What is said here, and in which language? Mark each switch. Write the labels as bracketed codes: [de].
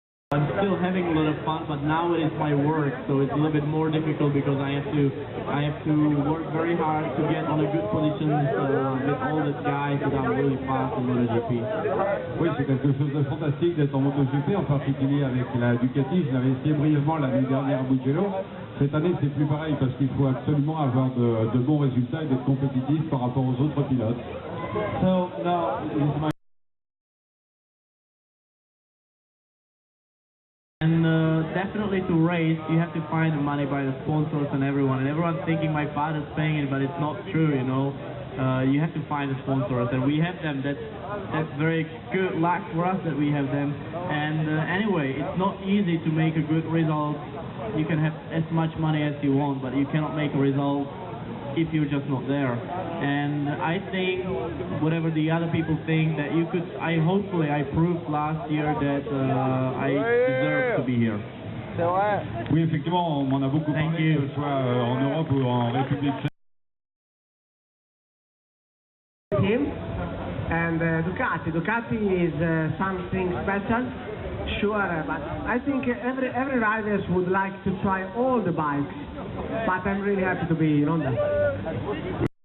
[en] I'm still having a lot of fun, but now it is my work, so it's a little bit more difficult because I have to work very hard to get on a good position with all the guys that are really fast in MotoGP. [fr] Oui, c'est quelque chose de fantastique d'être en MotoGP, en particulier avec la Ducati. Je l'avais essayé brièvement l'année dernière à Mugello. Cette année, c'est plus pareil parce qu'il faut absolument avoir de bons résultats et d'être compétitif par rapport aux autres pilotes. [en] So now is my. And definitely to race, you have to find the money by the sponsors and everyone. And everyone's thinking my father's paying it, but it's not true, you know. You have to find the sponsors, and we have them. That's very good luck for us that we have them. And anyway, it's not easy to make a good result. You can have as much money as you want, but you cannot make a result if you're just not there. And I think whatever the other people think that you could, hopefully I proved last year that I deserve to be here. [fr] Oui, effectivement, on m'en a beaucoup parlé, que ce soit en Europe ou en République tchèque. [en] Him and Ducati is something special, sure, but I think every riders would like to try all the bikes, but I'm really happy to be in Honda.